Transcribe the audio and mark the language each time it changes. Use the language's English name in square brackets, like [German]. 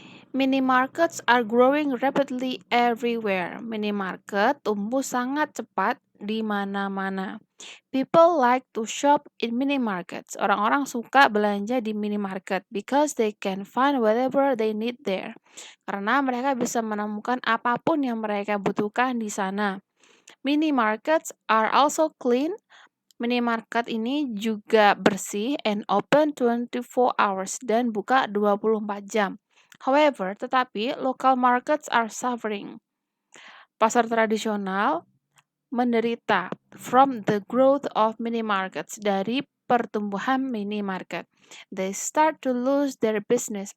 [English] Minimarkets are growing rapidly everywhere. [Indonesian] Minimarket tumbuh sangat cepat di mana-mana. [English] People like to shop in minimarkets. [Indonesian] Orang-orang suka belanja di minimarket [English] because they can find whatever they need there. [Indonesian] Karena mereka bisa menemukan apapun yang mereka butuhkan di sana. [English] Minimarkets are also clean. [Indonesian] Minimarket ini juga bersih [English] and open 24 hours [Indonesian] dan buka 24 jam. [English] However, tetapi local markets are suffering. [Indonesian] Pasar tradisional menderita [English] from the growth of minimarkets, [Indonesian] dari pertumbuhan minimarket. [English] They start to lose their business.